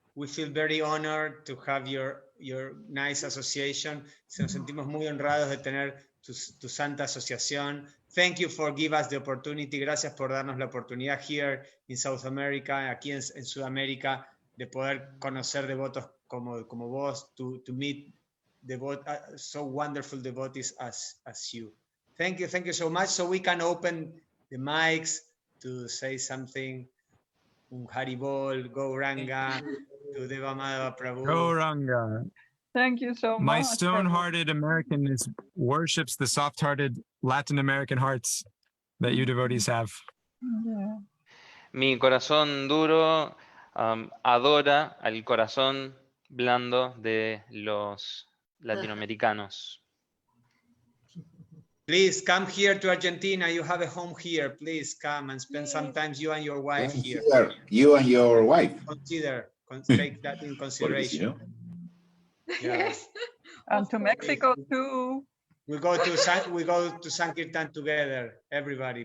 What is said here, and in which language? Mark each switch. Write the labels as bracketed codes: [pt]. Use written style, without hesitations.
[en] We feel very honored to have your nice association. [es] Nos sentimos muy honrados de tener tu santa asociación. [en] Thank you for giving us the opportunity. [es] Gracias por darnos la oportunidad [en] here in South America, [es] aquí en Sudamérica, de poder conocer devotos como vos, [en] to meet so wonderful devotees as you. Thank you so much. So we can open the mics to say something. Un Haribol, Gauranga, to Deva Madhava Prabhu. Gauranga. Thank you so much. My stone-hearted American worships the soft-hearted Latin American hearts that you devotees have. Yeah. [es] Mi corazón duro adora al corazón blando de los latinoamericanos. [en] Please come here to Argentina. You have a home here. Please come and spend some time, you and your wife here. You and your wife. Take that in consideration. Yes. And to Mexico too. We go to Sankirtan together, everybody.